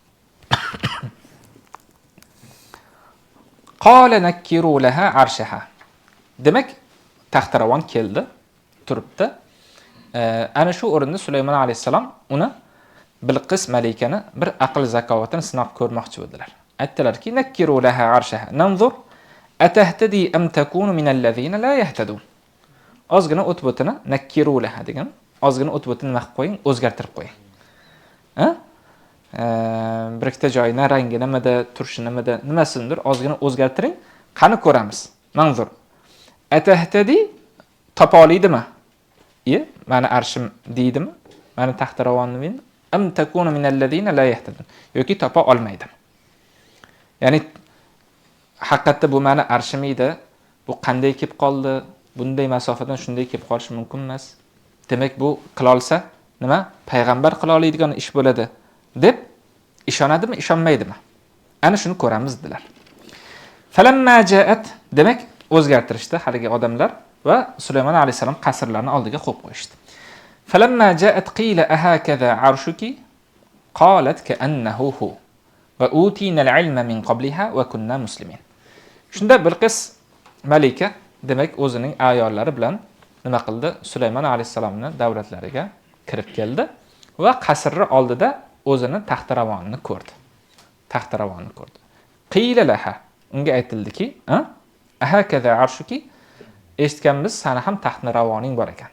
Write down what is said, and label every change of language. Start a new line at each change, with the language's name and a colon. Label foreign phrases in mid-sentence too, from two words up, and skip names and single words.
Arabic: قال نكروا لها عرشها.
Uzbek: Demak, taxtaravon keldi, turibdi. Ana shu o'rinda Sulaymon alayhisalom uni Bilqis malikani bir aql zakovatini sinab ko'rmoqchi bo'ldilar.
Arabic: Aytdilarki, نكروا لها عرشها ننظر أتهتدي أم تكون من الذين لا يهتدون.
Uzbek: Ozgina o'tbotini
Arabic: نكروا لها
Uzbek: degan, ozgina o'tbotini nima qilib qo'ying, o'zgartirib qo'ying. Bir ikkita joyini, rangi nimada, turshi nimada, nimasindir ozgina o'zgartiring, qani ko'ramiz.
Arabic: ننظر أتهتدي
Uzbek: topa olaydimi? Mani arshim deydimi? Mani taxtaravonimni
Arabic: أم تكون من الذين لا يهتدون.
Uzbek: Yoki topa olmaydimi? Ya'ni haqiqatda bu mani arshim edi. Bu qanday kelib qoldi? Bunday masofadan shunday kelib qolishi mumkin emas. Demak, bu qila olsa, nima? Payg'ambar qila oladigan ish bo'ladi deb ishonadimi, ishonmaydimi? Ana shuni ko'ramiz dedilar.
Arabic: فلما جاءت,
Uzbek: demak, o'zgartirishdi haligi odamlar va Sulaymon alayhisalom qasrlarni oldiga qo'yib qo'yishdi.
Arabic: فلما جاءت قيل أهكذا عرشك قالت كأنه هو وأوتينا العلم من قبلها وكنا مسلمين.
Uzbek: Shunda Bilqis malika demak o'zining ayollari bilan nima qildi? Sulaymon alayhisalomning davlatlariga kirib keldi va qasrni oldida o'zini taxtaravonini ko'rdi. Taxtaravonni ko'rdi.
Arabic: قيل لها,
Uzbek: unga aytildiki,
Arabic: أهكذا عرشك,
Uzbek: eshitganmiz, seni ham taxtaravoning bor ekan.